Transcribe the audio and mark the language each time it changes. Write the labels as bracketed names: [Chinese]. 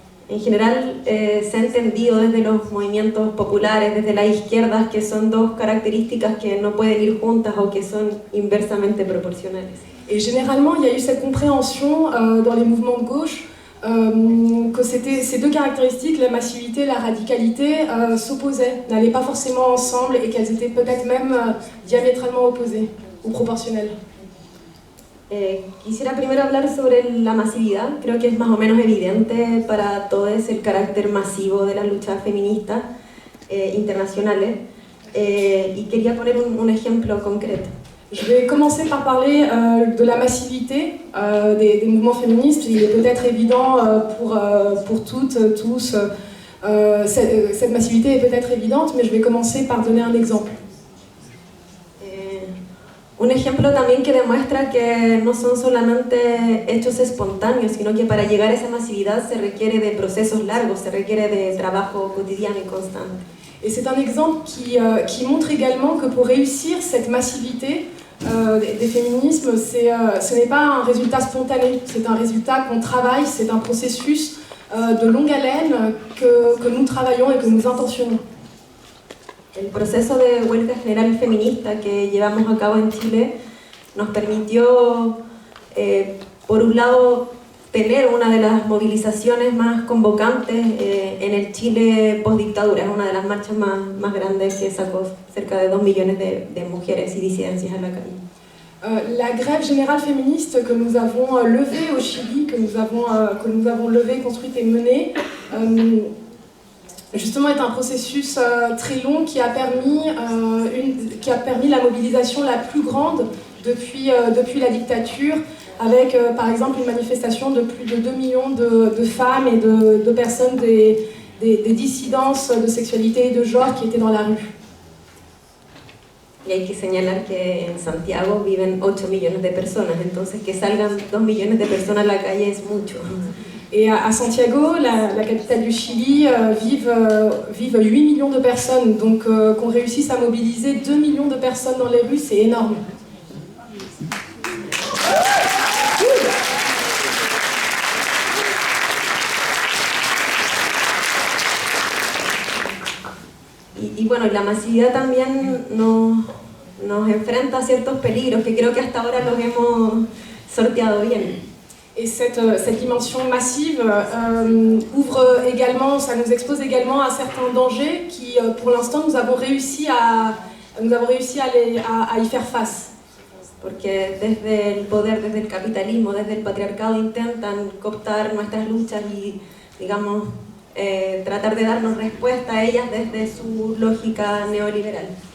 [Spanish] En general se ha entendido desde los movimientos populares, desde las izquierdas, que son dos características que no pueden ir juntas o que son inversamente proporcionales. [French] Et généralement, il y a eu cette compréhension dans les mouvements de gauche que ces deux caractéristiques, la massivité et la radicalité, s'opposaient, n'allaient pas forcément ensemble et qu'elles étaient peut-être même diamétralement opposées ou proportionnelles. [Spanish] Quisiera primero hablar sobre la masividad. Creo que es más o menos evidente para todos el carácter masivo de las luchas feministas internacionales y quería poner un ejemplo concreto. [French] Je vais commencer par parler de la massivité des mouvements féministes. Il est peut-être évident pour toutes, tous, cette massivité est peut-être évidente, mais je vais commencer par donner un exemple. [Spanish] Un ejemplo también que demuestra que no son solamente hechos espontáneos, sino que para llegar a esa masividad se requiere de procesos largos, se requiere de trabajo cotidiano y constante. [French] Et c'est un exemple qui montre également que pour réussir cette massivité, des féminismes, ce n'est pas un résultat spontané, c'est un résultat qu'on travaille, c'est un processus de longue haleine que nous travaillons et que nous intentionnons. [Spanish] El proceso de huelga general feminista que llevamos a cabo en Chile nos permitió, por un lado, tener una de las movilizaciones más convocantes en el Chile post-dictadura. Es una de las marchas más grandes que sacó cerca de 2 millones de mujeres y disidencias a la calle. [French] La grève générale féministe que nous avons levée au Chili, que nous avons levée, construite et menée, justement est un processus très long qui a permis la mobilisation la plus grande depuis la dictature, avec par exemple une manifestation de plus de 2 millions de femmes et de personnes des dissidences de sexualité et de genre qui étaient dans la rue. [Spanish] Y hay que señalar que en Santiago viven 8 millones de personas, entonces que salgan 2 millones de personas a la calle es mucho. [French] Et à Santiago, la capitale du Chili, vivent 8 millions de personnes, donc qu'on réussisse à mobiliser 2 millions de personnes dans les rues, c'est énorme. [Spanish] Y bueno, la masividad también nos enfrenta a ciertos peligros que creo que hasta ahora los hemos sorteado bien. [French] Et cette dimension massive ouvre également, ça nous expose également à certains dangers qui, pour l'instant, nous avons réussi à y faire face. [Spanish] Porque desde el poder, desde el capitalismo, desde el patriarcado intentan cooptar nuestras luchas y, digamos, tratar de darnos respuesta a ellas desde su lógica neoliberal.